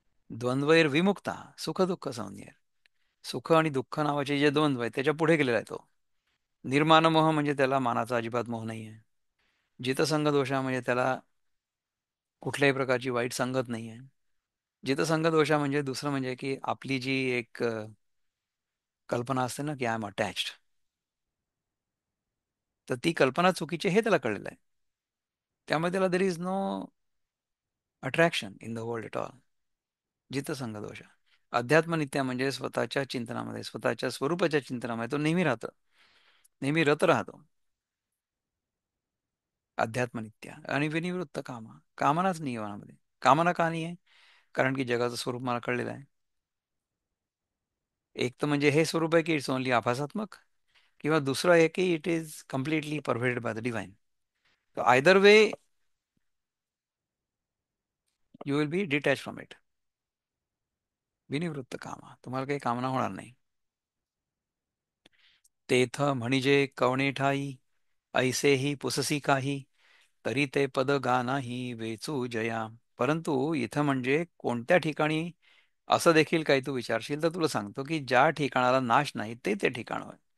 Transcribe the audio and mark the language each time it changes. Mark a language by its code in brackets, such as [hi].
[sa] द्वंद्वैर विमुक्ता सुख दुःख संज्ञेर. [mr] सुख आणि दुःख नावाचे जे द्वंद्व आहेत त्याच्या पुढे गेलेला आहे तो. निर्माण मोह म्हणजे त्याला मानाचा अजिबात मोह नाही आहे. जितसंग दोषा म्हणजे त्याला कुठल्याही प्रकारची वाईट संगत नाही आहे. जितसंग दोषा म्हणजे दुसरं म्हणजे की आपली जी एक कल्पना असते ना की [en] I am attached, [mr] तर ती कल्पना चुकीची हे त्याला कळलेलं आहे. त्यामुळे त्याला [en] There is no attraction in the world at all. जितसंग दोष. [mr] अध्यात्मनित्या म्हणजे स्वतःच्या चिंतनामध्ये, स्वतःच्या स्वरूपाच्या चिंतनामध्ये तो नेहमी राहतो, नेहमी रत राहतो. अध्यात्मनित्या आणि विनिवृत्त कामा. कामनाच नाही आहे मनामध्ये. कामना का नाही आहे? कारण की जगाचं स्वरूप मला कळलेलं आहे. एक तर म्हणजे हे स्वरूप आहे की [en] it's only [mr] आभासात्मक, किंवा दुसरं आहे की [en] It is completely pervaded by the divine. Either way you will be detach from it. [mr] विनिवृत्त कामा, तुम्हाला काही कामना होणार नाही. तेथ म्हणजे कवणे ठाई, ऐसेही पुससी काही, तरी ते पद गा नाही वेचू जया. परंतु इथं म्हणजे कोणत्या ठिकाणी असं देखील काही तू विचारशील तर तुला सांगतो की ज्या ठिकाणाला नाश नाही ते ते ठिकाण होय.